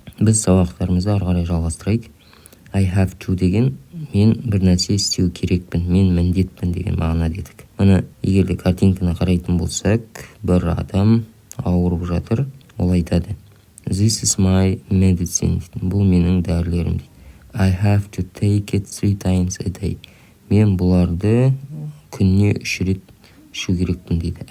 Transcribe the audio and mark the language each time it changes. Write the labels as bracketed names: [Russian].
[Kazakh] Біз сабақтарымызды ары қарай жалғастырайық. [English] I have to [Kazakh] деген мен бір нәрсе істеу керекпін, мен міндетпін деген мағына дедік. Мына егер де картинканы қарайтын болсақ, бір адам ауырып жатыр, ол айтады: [English] This is my medicine. [Kazakh] Бұл менің дәрілерім дейді. [English] I have to take it 3 times a day. [Kazakh] Мен бұларды күніне 3 рет ішу керекпін дейді.